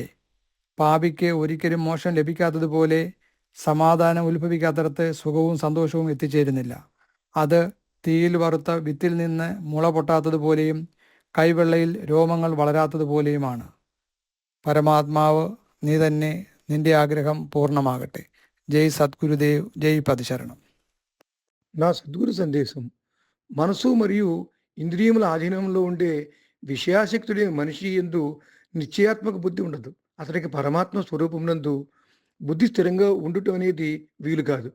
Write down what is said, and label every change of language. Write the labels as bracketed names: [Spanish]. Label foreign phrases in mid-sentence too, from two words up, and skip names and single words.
[Malayalam] പാപിക്ക് ഒരിക്കലും മോക്ഷം ലഭിക്കാത്തതുപോലെ സമാധാനം ഉത്ഭവിക്കാത്തടത്ത് സുഖവും സന്തോഷവും എത്തിച്ചേരുന്നില്ല. അത് തീയിൽ വറുത്ത വിത്തിൽ നിന്ന് മുള പൊട്ടാത്തതുപോലെയും കൈവെള്ളയിൽ രോമങ്ങൾ വളരാത്തതുപോലെയുമാണ്. പരമാത്മാവ് നീ തന്നെ, നിന്റെ ആഗ്രഹം പൂർണ്ണമാകട്ടെ. [Telugu] జై సద్గురుదేవ్, జై పదశరణం. నా సద్గురు సందేశం. మనసు మరియు ఇంద్రియముల ఆధీనంలో ఉండే విషయాసక్తుడైన మనిషి యందు నిశ్చయాత్మక బుద్ధి ఉండదు. అతడికి పరమాత్మ స్వరూపమునందు బుద్ధి స్థిరంగా ఉండుట అనేది వీలు కాదు.